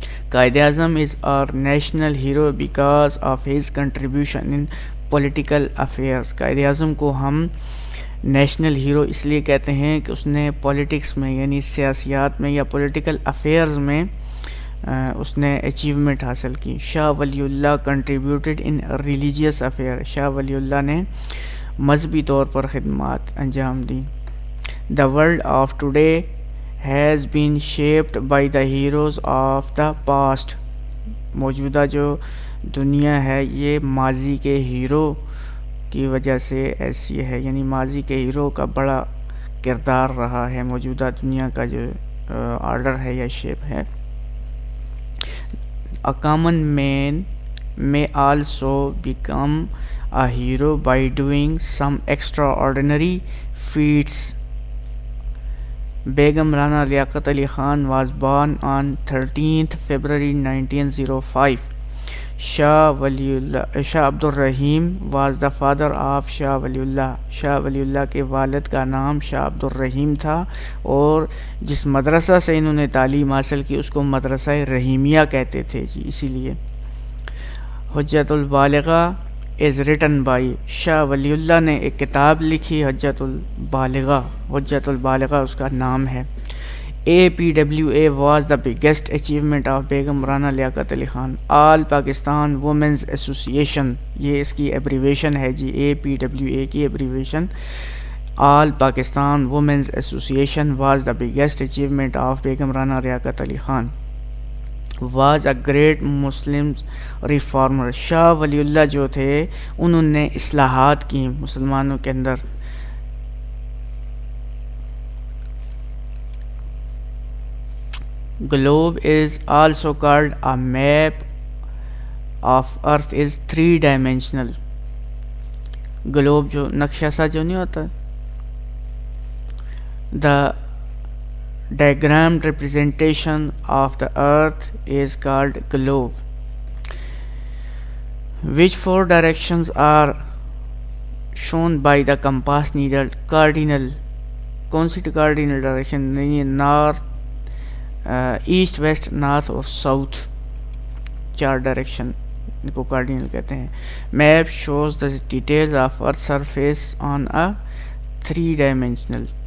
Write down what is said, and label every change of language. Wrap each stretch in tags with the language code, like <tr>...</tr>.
<ur>Quaid Azam</ur> <en>Is our national hero because of his contribution in political affairs.</en> <ur>Quaid Azam کو ہم national hero اس لیے کہتے ہیں کہ اس نے پولیٹکس میں، یعنی سیاسیات میں یا پولیٹیکل افیئرز میں اس نے اچیومنٹ حاصل کی۔ شاہ ولی اللہ</ur> <en>Contributed in religious affair.</en> <ur>Shah Wali اللہ نے مذہبی طور پر خدمات انجام دیں.</ur> <en>The world of today has been shaped by the heroes of the past.</en> <ur>موجودہ جو دنیا ہے یہ ماضی کے ہیرو کی وجہ سے ایسی ہے، یعنی ماضی کے ہیرو کا بڑا کردار رہا ہے موجودہ دنیا کا جو آرڈر ہے یا شیپ ہے.</ur> <en>A common man may also become a hero by doing some extraordinary feats. Begum Rana Liaquat Ali Khan was born on 13th February 1905. Shah Abdul Rahim was the father of Shah Waliullah.</en> <ur>Shah Wali اللہ کے والد کا نام شاہ عبد الرحیم تھا، اور جس مدرسہ سے انہوں نے تعلیم حاصل کی اس کو مدرسہ رحیمیہ کہتے تھے جی. اسی لیے حجت البالغہ</ur> <en>is written by,</en> <ur>Shah Wali اللہ نے ایک کتاب لکھی حجت البالغہ. حجت البالغہ اس کا نام ہے.</ur> <en>APWA was the biggest achievement of Begum Rana Liaquat Ali Khan.</en> <ur>All Pakistan women's association, یہ اس کی ایبریویشن ہے جی.</ur> <en>APWA کی abbreviation all Pakistan women's association was the biggest achievement of Begum Rana Liaquat Ali Khan. Was a great Muslim reformer.</en> <ur>Shah Wali اللہ جو تھے انہوں نے اصلاحات کی مسلمانوں کے اندر.</ur> <en>Globe is also called a map of earth is 3-dimensional.</en> <ur>Globe جو نقشہ سا جو نہیں ہوتا،</ur> <en>the diagrammed representation of the earth is called globe. Which 4 directions are shown by the compass needle? Cardinal.</en> <ur>کون سی cardinal direction نہیں ہے؟ North, asset, waste, north اور ساؤتھ، 4 ڈائریکشن ان کو کارڈینل کہتے ہیں.</ur> <en>Map shows the details of earth surface on a 3-dimensional.</en>